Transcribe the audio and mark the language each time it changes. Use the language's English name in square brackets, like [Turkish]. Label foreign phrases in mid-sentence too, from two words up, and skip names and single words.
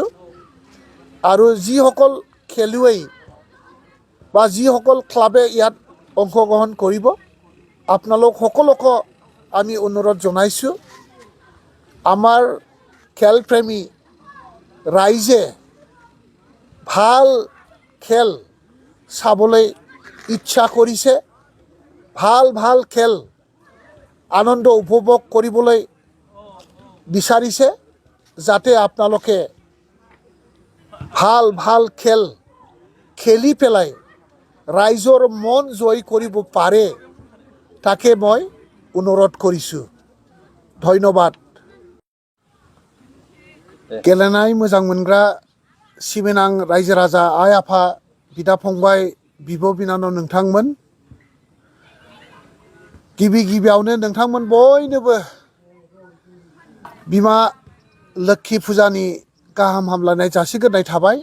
[Assamese] আৰু যিসকল খেলুৱৈ বা যিসকল ক্লাবে ইয়াত অংশগ্ৰহণ কৰিব আপোনালোক সকলোকে আমি অনুৰোধ জনাইছোঁ, আমাৰ খেলপ্ৰেমী ৰাইজে ভাল খেল চাবলৈ ইচ্ছা কৰিছে, ভাল খেল আনন্দ উপভোগ কৰিবলৈ বিচাৰিছে। যাতে আপোনালোকে ভাল খেল খেলি পেলাই ৰাইজৰ মন জয় কৰিব পাৰে, তাকে মই অনুৰোধ কৰিছোঁ। ধন্যবাদ। [Bodo] गेलेनाय मोजां मोनग्रा सिबिनां रायजो राजा आइ आफा बिदा फंबाय बिब' बिनानाव नोंथांमोन, गिबियावनो नोंथांमोन बयनोबो बिमा लोक्षि फुजानि गाहाम हामलायनाय जासिग्रोनाय थाबाय।